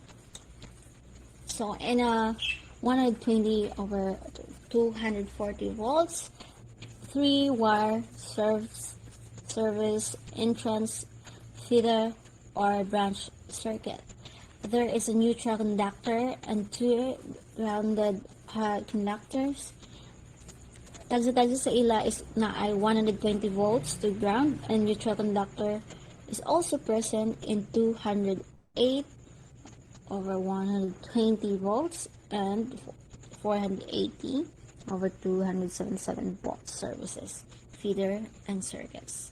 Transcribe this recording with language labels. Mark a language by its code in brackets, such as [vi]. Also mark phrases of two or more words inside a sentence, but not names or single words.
[en] So in a 120 over 240 volts, 3-wire service entrance feeder or branch circuit. There is a neutral conductor and two grounded conductors. [hil] Tagsa-tagsa sa ila [en] is na ay 120 volts to ground, and neutral conductor is also present in 208 over 120 volts and 480 over 277 volts services, feeder, and circuits.